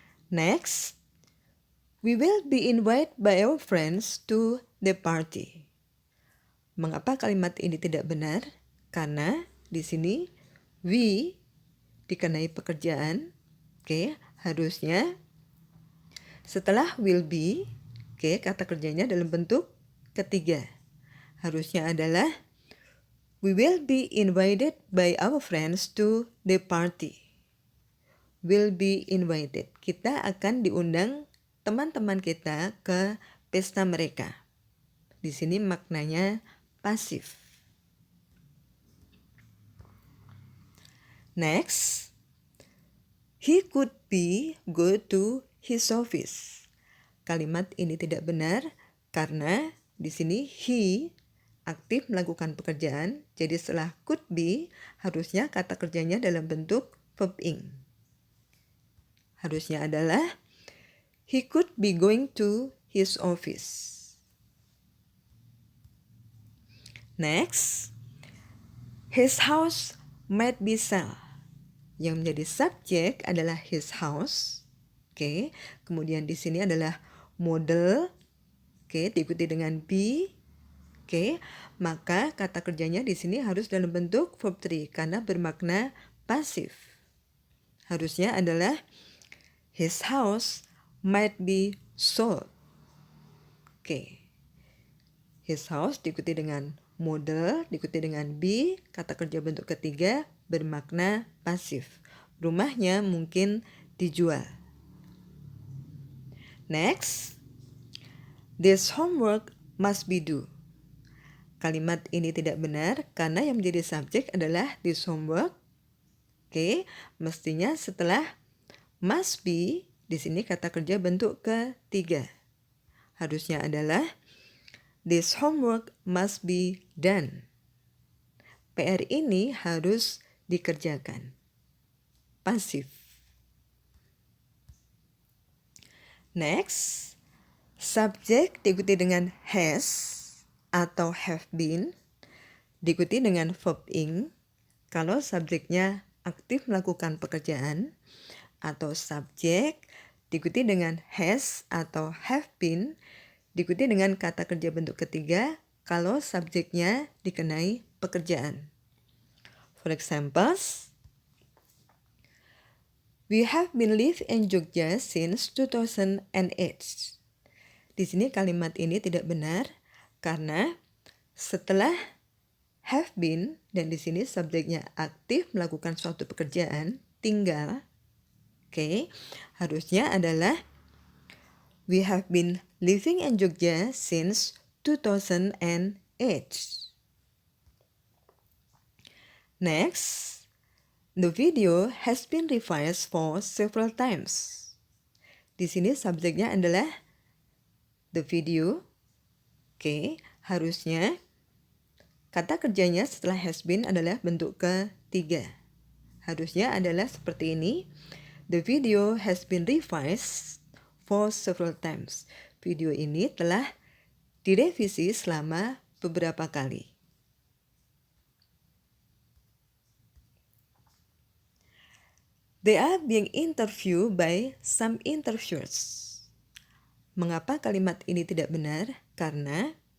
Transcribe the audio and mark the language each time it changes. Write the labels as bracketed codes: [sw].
[en] Next, we will be invited by our friends to the party. [id] Mengapa kalimat ini tidak benar? Karena di sini we dikenai pekerjaan, oke, harusnya setelah will be, oke, kata kerjanya dalam bentuk ketiga. Harusnya adalah [en] we will be invited by our friends to the party. Will be invited. [id] Kita akan diundang teman-teman kita ke pesta mereka. Di sini maknanya pasif. [en] Next, he could be go to his office. [id] Kalimat ini tidak benar karena di sini he aktif melakukan pekerjaan. Jadi setelah could be harusnya kata kerjanya dalam bentuk verb ing. Harusnya adalah [en] he could be going to his office. Next, his house might be sell. [id] Yang menjadi subjek adalah [en] his house. [id] Oke, kemudian di sini adalah model. Oke, diikuti dengan be. Oke, maka kata kerjanya di sini harus dalam bentuk verb 3 karena bermakna pasif. Harusnya adalah [en] his house might be sold. Oke. His house [id] diikuti dengan model, diikuti dengan be, kata kerja bentuk ketiga bermakna pasif. Rumahnya mungkin dijual. [en] Next, this homework must be due. [id] Kalimat ini tidak benar karena yang menjadi subjek adalah [en] this homework. [id] Oke, mestinya setelah must be, di sini kata kerja bentuk ketiga. Harusnya adalah [en] this homework must be done. [id] PR ini harus dikerjakan. Pasif. Next, subjek diikuti dengan has atau have been, diikuti dengan verb ing kalau subjeknya aktif melakukan pekerjaan, atau subjek diikuti dengan has atau have been, diikuti dengan kata kerja bentuk ketiga kalau subjeknya dikenai pekerjaan. [en] For examples, we have been live in Jogja since 2008. [id] Di sini kalimat ini tidak benar karena setelah have been dan di sini subjeknya aktif melakukan suatu pekerjaan, tinggal. Oke, harusnya adalah [en] we have been living in Jogja since 2008. Next, the video has been revised for several times. [id] Di sini subjeknya adalah [en] the video. [id] Oke, harusnya kata kerjanya setelah has been adalah bentuk ketiga. Harusnya adalah seperti ini. [en] The video has been revised for several times. [id] Video ini telah direvisi selama beberapa kali. [en] They are being interviewed by some interviewers. [id] Mengapa kalimat ini tidak benar? Karena